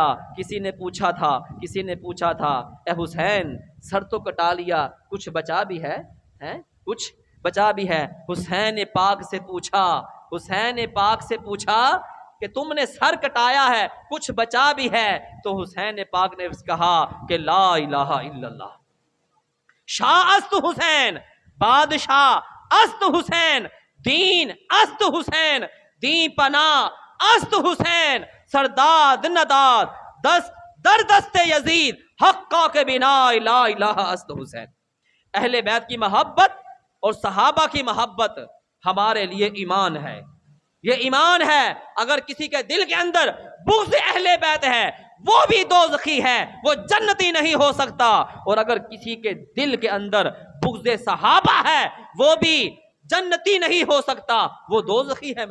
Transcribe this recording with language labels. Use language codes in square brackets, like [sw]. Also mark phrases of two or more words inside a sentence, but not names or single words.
[ur] کسی نے پوچھا تھا اے حسین سر تو کٹا لیا، کچھ بچا بھی ہے؟ کچھ بچا بھی ہے؟ حسین پاک سے پوچھا کہ تم نے سر کٹایا ہے، کچھ بچا بھی ہے؟ تو حسین پاک نے کہا کہ [ar] لا الہ الا اللہ، [fa] شاہ است حسین، بادشاہ است حسین، دین است حسین، دین پناہ است حسین، سرداد نداد دست در دست یزید، حقا کے بنا لا الہ است حسین۔ [ur] اہل بیت کی محبت اور صحابہ کی محبت ہمارے لیے ایمان ہے، یہ ایمان ہے۔ اگر کسی کے دل کے اندر بغض اہل بیت ہے وہ بھی دوزخی ہے، وہ جنتی نہیں ہو سکتا، اور اگر کسی کے دل کے اندر بغض صحابہ ہے وہ بھی جنتی نہیں ہو سکتا، وہ دوزخی ہے۔